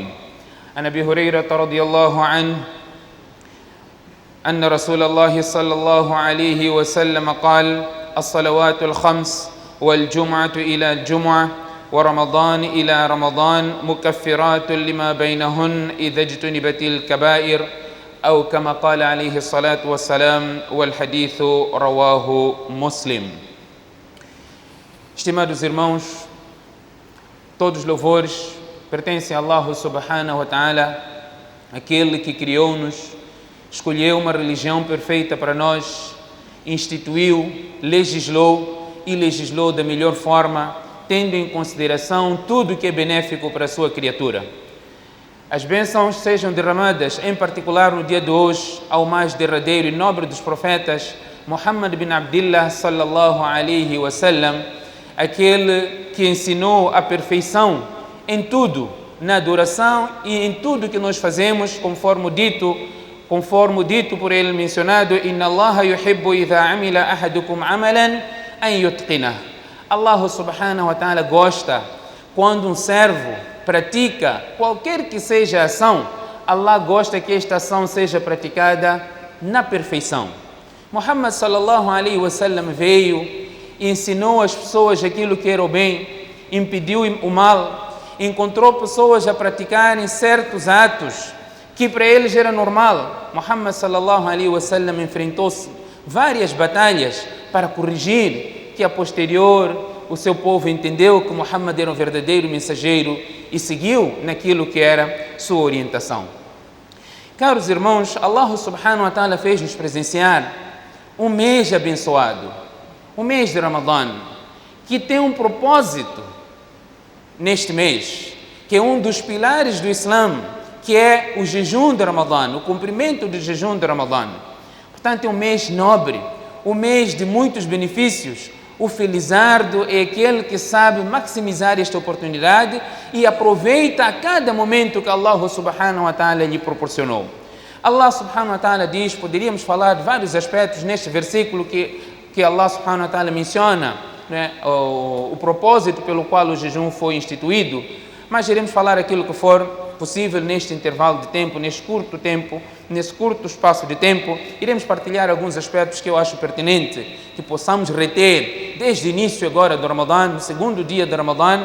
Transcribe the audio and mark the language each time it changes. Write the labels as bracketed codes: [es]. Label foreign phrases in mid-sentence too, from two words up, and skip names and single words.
[ar] عن أبي هريرة رضي الله عنه أن رسول الله صلى الله عليه وسلم قال الصلوات الخمس والجمعة إلى الجمعة ورمضان إلى رمضان مكفرات لما بينهن إذا اجتنبت الكبائر أو كما قال عليه الصلاة والسلام والحديث رواه مسلم. [pt] Estimados irmãos, todos os louvores pertencem a Allah [ar] سبحانه وتعالى, [pt] aquele que criou-nos, escolheu uma religião perfeita para nós, instituiu, legislou da melhor forma, tendo em consideração tudo que é benéfico para a sua criatura. As bênçãos sejam derramadas, em particular no dia de hoje, ao mais derradeiro e nobre dos profetas, [ar] محمد بن عبد الله صلى الله عليه وسلم, [pt] aquele que ensinou a perfeição em tudo, na adoração e em tudo que nós fazemos, conforme dito por ele mencionado, [ar] إن الله يحب إذا عمل أحدكم عملا أن يتقنه. [pt] Allah [ar] سبحانه وتعالى [pt] gosta quando um servo pratica qualquer que seja a ação, Allah gosta que esta ação seja praticada na perfeição. Muhammad [ar] صلى الله عليه وسلم [pt] veio e ensinou às pessoas aquilo que era o bem, impediu o mal, encontrou pessoas a praticarem certos atos que para eles era normal. Muhammad [ar] صلى الله عليه وسلم [pt] enfrentou-se várias batalhas para corrigir, que a posterior o seu povo entendeu que Muhammad era um verdadeiro mensageiro e seguiu naquilo que era sua orientação. Caros irmãos, Allah [ar] سبحانه وتعالى [pt] fez-nos presenciar um mês abençoado, o mês de Ramadã, que tem um propósito neste mês, que é um dos pilares do Islã, que é o jejum de Ramadã, o cumprimento do jejum de Ramadã. Portanto, é um mês nobre, um mês de muitos benefícios. O felizardo é aquele que sabe maximizar esta oportunidade e aproveita a cada momento que Allah [ar] سبحانه وتعالى [pt] lhe proporcionou. Allah [ar] سبحانه وتعالى [pt] diz, poderíamos falar de vários aspectos neste versículo que Allah [ar] سبحانه وتعالى [pt] menciona, né, o propósito pelo qual o jejum foi instituído, mas iremos falar aquilo que for possível neste intervalo de tempo, neste curto espaço de tempo. Iremos partilhar alguns aspectos que eu acho pertinente que possamos reter desde o início agora do Ramadã, no segundo dia do Ramadã.